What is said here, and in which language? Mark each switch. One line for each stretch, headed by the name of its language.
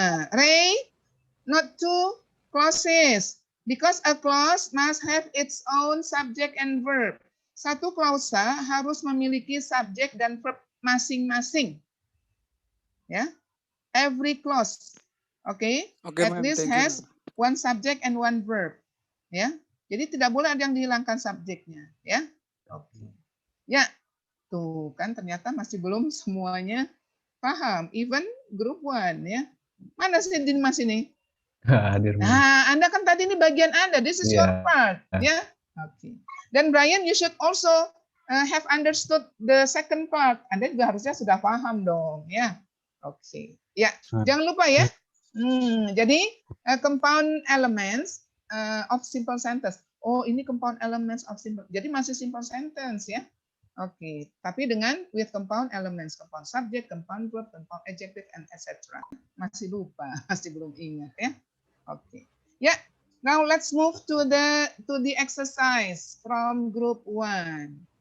English: Ray, not two clauses, because a clause must have its own subject and verb.
Indonesian: Satu klausa harus memiliki subjek dan verb masing-masing.
English: Ya, every clause, at least has one subject and one verb.
Indonesian: Ya, jadi tidak boleh ada yang dihilangkan subjeknya. Ya, ya, tuh kan ternyata masih belum semuanya paham.
English: Even group 1,
Indonesian: ya. Mana sih Dimas ini? Hadir. Nah, Anda kan tadi ini bagian Anda.
English: This is your part, ya. Dan Brian, you should also have understood the second part.
Indonesian: Anda juga harusnya sudah paham dong, ya. Ya, jangan lupa ya. Jadi
English: compound elements of simple sentence. Oh, ini compound elements of simple.
Indonesian: Jadi masih
English: simple sentence, ya.
Indonesian: Tapi dengan
English: with compound elements, compound subject, compound verb, compound adjective, and etc.
Indonesian: Masih lupa, masih belum ingat, ya. Ya.
English: Now let's move to the exercise from group 1.